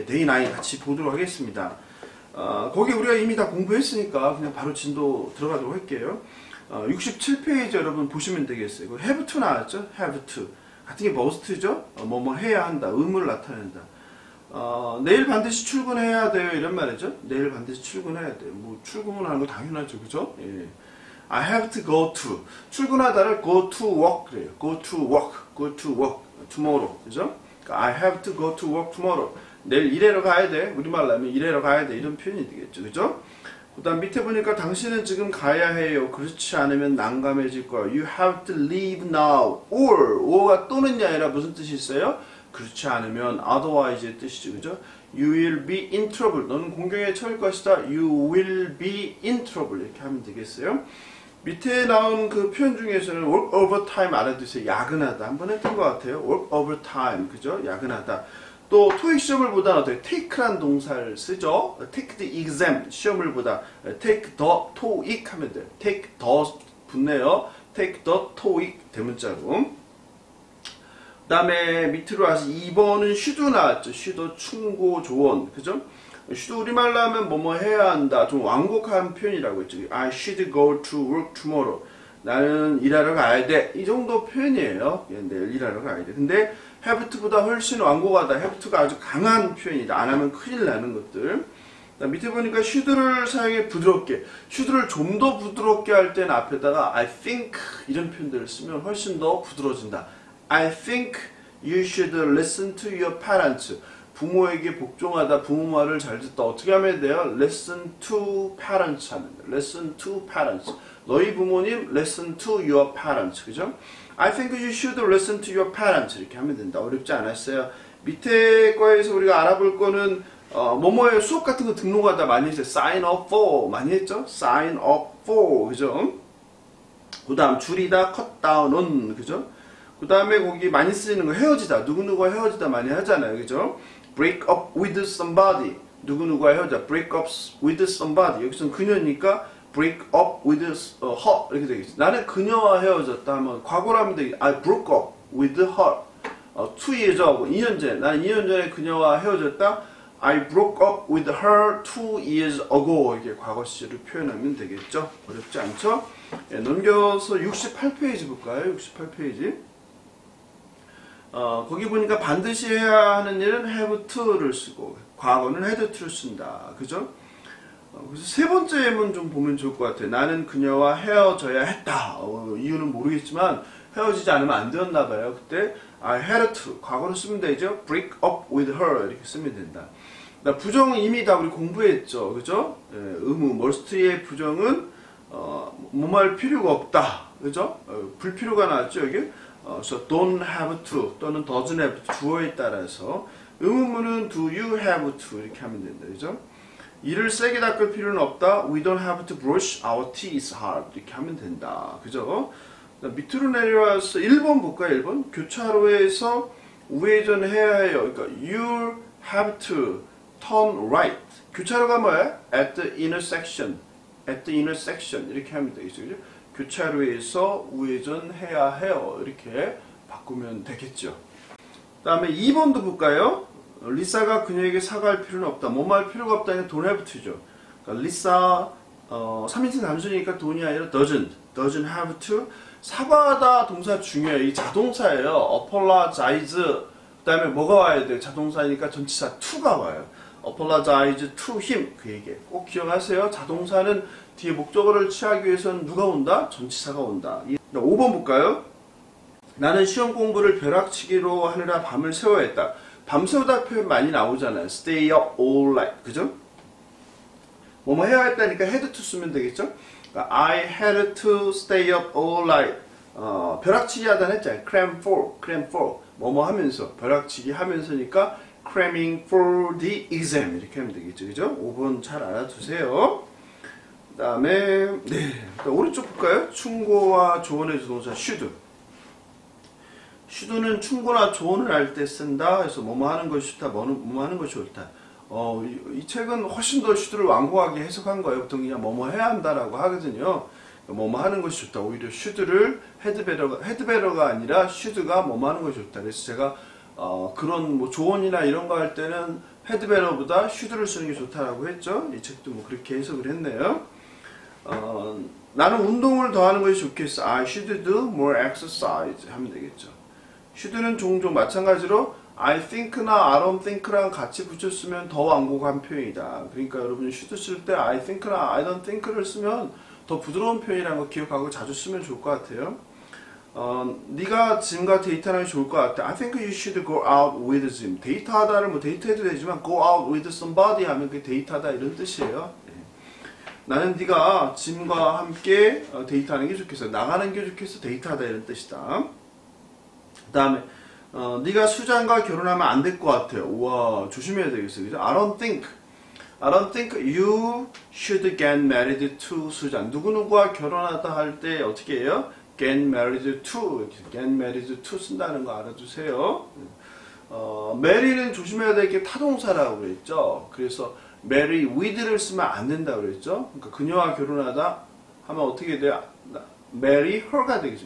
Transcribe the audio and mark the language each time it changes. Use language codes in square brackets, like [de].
[ko] 예, 데이 9 같이 보도록 하겠습니다. 거기 우리가 이미 다 공부했으니까 그냥 바로 진도 들어가도록 할게요. 67페이지 여러분 보시면 되겠어요. 이거 have to 나왔죠? have to 같은 게 must죠? 뭐뭐 해야 한다, 의무를 나타낸다. 내일 반드시 출근해야 돼요 이런 말이죠. 내일 반드시 출근해야 돼요. 뭐 출근하는 거 당연하죠, 그죠? 예. [en] I have to go to [ko] 출근하다를 [en] go to work 그래요. go to work, go to work tomorrow, 그죠? [ko] 그러니까 [en] I have to go to work tomorrow. [ko] 내일 일하러 가야 돼. 우리말로 하면 일하러 가야 돼 이런 표현이 되겠죠, 그죠? 그 다음 밑에 보니까 당신은 지금 가야 해요. 그렇지 않으면 난감해질 거야. [en] You have to leave now. [ko] or가 또는이 아니라 무슨 뜻이 있어요? 그렇지 않으면 otherwise의 뜻이죠, 그죠? [en] You will be in trouble. [ko] 너는 공경에 처할 것이다. [en] You will be in trouble. [ko] 이렇게 하면 되겠어요. 밑에 나온 그 표현 중에서는 work overtime 알아두세요. 야근하다. 한번 했던 것 같아요. work overtime. 그죠? 야근하다. 또 토익 시험을 보다 어때요? take란 동사를 쓰죠. [en] take the exam [ko] 시험을 보다 [en] take the TOEIC 하면 돼요. take the 붙네요. take the TOEIC 대문자로. [ko] 그 다음에 밑으로 와서 2번은 should 나왔죠. should 충고 조언. 그죠? should 우리말로 하면 뭐뭐 해야 한다. 좀 완곡한 표현이라고 했죠. [en] I should go to work tomorrow. [ko] 나는 일하러 가야 돼. 이 정도 표현이에요. 내일 일하러 가야 돼. 근데 have to보다 훨씬 완곡하다. have to가 아주 강한 표현이다. 안 하면 큰일 나는 것들. 밑에 보니까 should를 사용해 부드럽게. should를 좀 더 부드럽게 할 때는 앞에다가 I think 이런 표현들을 쓰면 훨씬 더 부드러워진다. [en] I think you should listen to your parents. [ko] 부모에게 복종하다, 부모 말을 잘 듣다. 어떻게 하면 돼요? [en] Listen to parents 하면 돼요. Listen to parents. [ko] 너희 부모님, [en] listen to your parents. [ko] 그죠? [en] I think you should listen to your parents. [ko] 이렇게 하면 된다. 어렵지 않았어요. 밑에 거에서 우리가 알아볼 거는 뭐뭐의 수업 같은 거 등록하다 많이 했어요. [en] Sign up for. 많이 했죠? Sign up for. 그죠? [ko] 그 다음 줄이다, cut down on. 그죠? 그 다음에 거기 많이 쓰이는 거 헤어지다. 누구누구와 헤어지다 많이 하잖아요. [en] 그죠? break up with somebody. 누구누구와 헤어지다. break up with somebody. [ko] 여기서는 그녀니까 [en] break up with her. [ko] 이렇게 되겠죠. 나는 그녀와 헤어졌다 하면 과거로 하면 되겠죠. [en] I broke up with her. 2 years ago. [ko] 2년 전에. 나는 2년 전에 그녀와 헤어졌다. [en] I broke up with her 2 years ago. [ko] 이렇게 과거 시제를 표현하면 되겠죠. 어렵지 않죠? 예, 넘겨서 68페이지 볼까요? 68페이지. 거기 보니까 반드시 해야 하는 일은 have to를 쓰고 과거는 had to를 쓴다. 그죠? 그래서 세 번째 예문 좀 보면 좋을 것 같아요. 나는 그녀와 헤어져야 했다. 이유는 모르겠지만 헤어지지 않으면 안 되었나 봐요. 그때 I had to 과거로 쓰면 되죠. [en] break up with her [ko] 이렇게 쓰면 된다. 부정 이미 다 우리 공부했죠. 그죠? 예, 의무 must의 부정은 뭐할 필요가 없다. 그죠? 불필요가 나왔죠. 여기. [en] 그래서 don't have to 또는 doesn't have to [ko] 주어에 따라서 의문문은 [en] do you have to 이렇게 하면 된다. [ko] 그죠? 이를 세게 닦을 필요는 없다. [en] We don't have to brush our teeth hard [ko] 이렇게 하면 된다. 그죠? 밑으로 내려와서 1번 볼까요? 1번 교차로에서 우회전 해야 해요. [en] 그러니까 you have to turn right. [ko] 교차로가 뭐예요? [en] at the intersection. [ko] at the intersection 이렇게 하면 되겠죠. 그죠? 교차로에서 우회전해야 해요. 이렇게 바꾸면 되겠죠. 그 다음에 2번도 볼까요? 리사가 그녀에게 사과할 필요는 없다. 뭐뭐 할 필요가 없다는 don't have to죠. 그러니까 리사 3인칭 단순이니까 don이 아니라 doesn't have to. 사과하다 동사 중요해요. 이 자동사예요. apologize. 그 다음에 뭐가 와야 돼요? 자동사니까 전치사 to가 와요. [en] apologize to him. [ko] 그 얘기 꼭 기억하세요. 자동사는 뒤에 목적어를 취하기 위해서는 누가 온다? 전치사가 온다. 5번 볼까요? 나는 시험 공부를 벼락치기로 하느라 밤을 새워야 했다. 밤새우다 표현 많이 나오잖아요. [en] stay up all night. 그죠? [ko] 뭐뭐 해야 했다니까 [en] had to 쓰면 되겠죠? 그러니까 I had to stay up all night. [ko] 벼락치기 하다는 했잖아요. cram for 뭐뭐 하면서 벼락치기 하면서니까 [en] cramming for the exam [ko] 이렇게 하면 되겠죠. 그죠? 5번 잘 알아두세요. 그 다음에 네, 오른쪽 볼까요? 충고와 조언의 조동사 should. should는 충고나 조언을 할 때 쓴다. 그래서 뭐뭐 하는 것이 좋다, 뭐뭐 하는 것이 좋다. 이 책은 훨씬 더 should를 완고하게 해석한 거예요. 보통 그냥 뭐뭐 해야 한다라고 하거든요. 뭐뭐 하는 것이 좋다. 오히려 should를 헤드베러가 아니라 should가 뭐뭐 하는 것이 좋다. 그래서 제가 그런 뭐 조언이나 이런 거 할 때는 헤드베러보다 should를 쓰는 게 좋다라고 했죠. 이 책도 뭐 그렇게 해석을 했네요. 나는 운동을 더 하는 것이 좋겠어. [en] I should do more exercise 하면 되겠죠. [ko] should는 종종 마찬가지로 I think나 I don't think랑 같이 붙였으면 더 완곡한 표현이다. 그러니까 여러분이 should 쓸 때 I think나 I don't think를 쓰면 더 부드러운 표현이라는 거 기억하고 자주 쓰면 좋을 것 같아요. 네가 짐과 데이트하는 게 좋을 것 같아. [en] I think you should go out with Jim. [ko] 데이트하다를 뭐 데이트해도 되지만 go out with somebody 하면 그게 데이트하다 이런 뜻이에요. 나는 네가 짐과 함께 데이트하는 게 좋겠어. 나가는 게 좋겠어. 데이트하다 이런 뜻이다. 그 다음에 네가 수잔과 결혼하면 안 될 것 같아요. 우와 조심해야 되겠어요. 그죠? [en] I don't think you should get married to 수잔. [ko] 누구누구와 결혼하다 할 때 어떻게 해요? get married to 쓴다는 거 알아두세요. marry는 조심해야 될 게 타동사라고 그랬죠. 그래서 marry with를 쓰면 안 된다고 그랬죠. 그러니까 그녀와 결혼하다 하면 어떻게 돼요? marry her가 되겠죠.